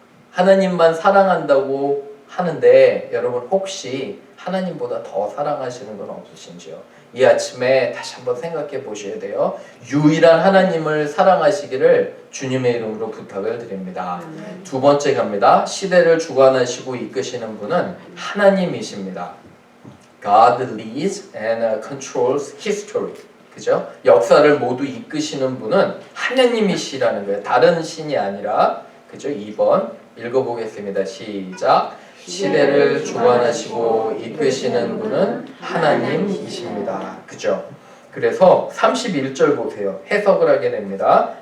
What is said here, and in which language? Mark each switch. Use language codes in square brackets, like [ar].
[ko] 하나님만 사랑한다고 하는데 여러분 혹시 하나님보다 더 사랑하시는 건 없으신지요? 이 아침에 다시 한번 생각해 보셔야 돼요. 유일한 하나님을 사랑하시기를 주님의 이름으로 부탁을 드립니다. 두 번째 갑니다. 시대를 주관하시고 이끄시는 분은 하나님이십니다. [en] God leads and controls history. [ko] 그죠? 역사를 모두 이끄시는 분은 하나님이시라는 거예요. 다른 신이 아니라. 그죠? 2번 읽어보겠습니다. 시작. 시대를 주관하시고 이끄시는 분은 하나님이십니다. 그죠? 그래서 31절 보세요. 해석을 하게 됩니다.